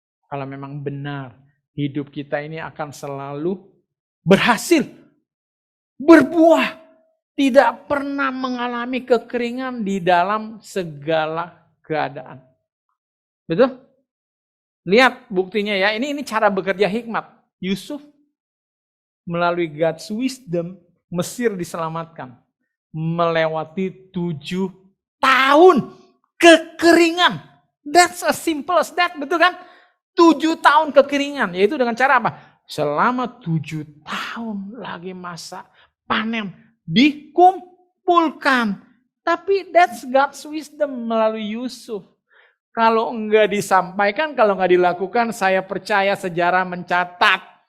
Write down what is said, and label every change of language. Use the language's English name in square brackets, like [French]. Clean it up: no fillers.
[Indonesian] Kalau memang benar, hidup kita ini akan selalu berhasil, berbuah, tidak pernah mengalami kekeringan di dalam segala keadaan. Betul? Lihat buktinya ya, ini cara bekerja hikmat. Yusuf melalui [English] God's wisdom, [Indonesian] Mesir diselamatkan. Melewati 7 tahun kekeringan. [English] That's as simple as that, [Indonesian] betul kan? 7 tahun kekeringan, yaitu dengan cara apa? Selama 7 tahun lagi masa panen dikumpulkan. Tapi [English] that's God's wisdom [Indonesian] melalui Yusuf. Kalau enggak disampaikan, kalau enggak dilakukan, saya percaya sejarah mencatat.